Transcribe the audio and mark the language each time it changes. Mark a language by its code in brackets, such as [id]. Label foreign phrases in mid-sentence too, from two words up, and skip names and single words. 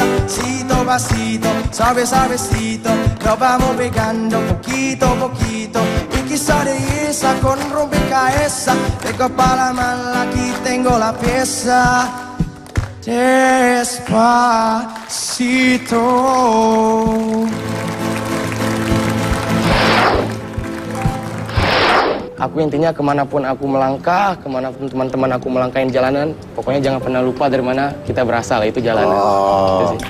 [es] Pasito, pasito, suave, suavecito, nos vamos pegando poquito a poquito. Y quizá de esa con rompecabezas, tengo para la mano, aquí tengo la pieza. Despacito. [id] Aku intinya kemanapun aku melangkah, kemanapun teman-teman aku melangkahin jalanan, pokoknya jangan pernah lupa dari mana kita berasal, itu jalanan. Oh, Itu sih.